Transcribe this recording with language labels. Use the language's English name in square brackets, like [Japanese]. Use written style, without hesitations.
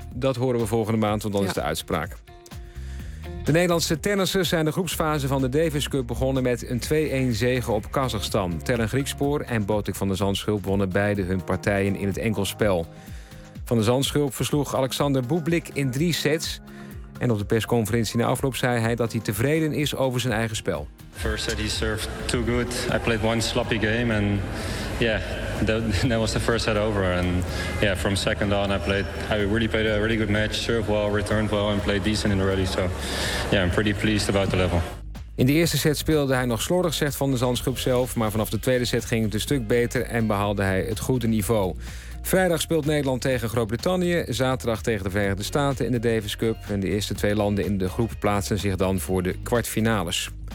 [Dutch] dat horen we volgende maand, want dan is de uitspraak. De Nederlandse tennissers zijn de groepsfase van de Davis Cup begonnen met een 2-1 zegen op Kazachstan. Tellen Griekspoor en Botik van der Zandschulp wonnen beide hun partijen in het enkelspel. Van der Zandschulp versloeg Alexander Bublik in 3 sets. En op de persconferentie na afloop zei hij dat hij tevreden is over zijn eigen spel. [English] First set he served too good. I played one sloppy game and yeah, that was the first set over. And yeah, from second on I really played a really good match, served well, returned well and played decent in the rally. So yeah, I'm pretty pleased about the level. [Dutch] In de eerste set speelde hij nog slordig, zegt Van der Zandschulp zelf, maar vanaf de tweede set ging het een stuk beter en behaalde hij het goede niveau. Vrijdag speelt Nederland tegen Groot-Brittannië, zaterdag tegen de Verenigde Staten in de Davis Cup. En de eerste twee landen in de groep plaatsen zich dan voor de kwartfinales.